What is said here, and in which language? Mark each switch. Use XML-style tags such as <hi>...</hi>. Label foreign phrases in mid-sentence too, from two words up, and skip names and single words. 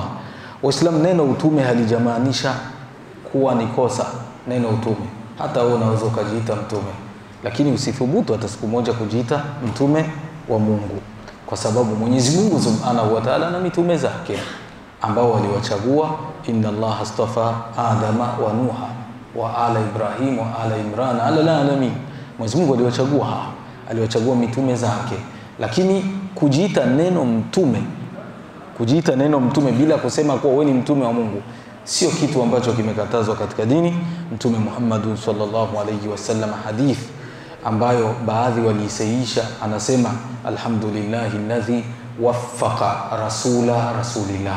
<sw>Waislamu, neno utume halijamaanisha kuwa ni kosa. Neno utume, hata wewe unaweza kujiita mtume, lakini usithubutu hata siku moja kujiita mtume wa Mungu, kwa sababu Mwenyezi Mungu</sw> <ar>سبحانه وتعالى</ar> <sw>na mitume zake ambao waliwachagua,</sw> <ar>إن الله اصطفى آدم ونوحا وآل إبراهيم وآل عمران على العالمين.</ar> <sw>Mwenyezi Mungu aliwachagua mitume zake, lakini kujiita neno mtume bila kusema kuwa wewe ni mtume wa Mungu sio kitu ambacho kimekatazwa katika dini. Mtume Muhammad</sw> <ar>صلى الله عليه وسلم,</ar> <sw>hadith ambayo baadhi waliisahihisha, anasema</sw> <ar>الحمد لله الذي وفق رسول الله.</ar>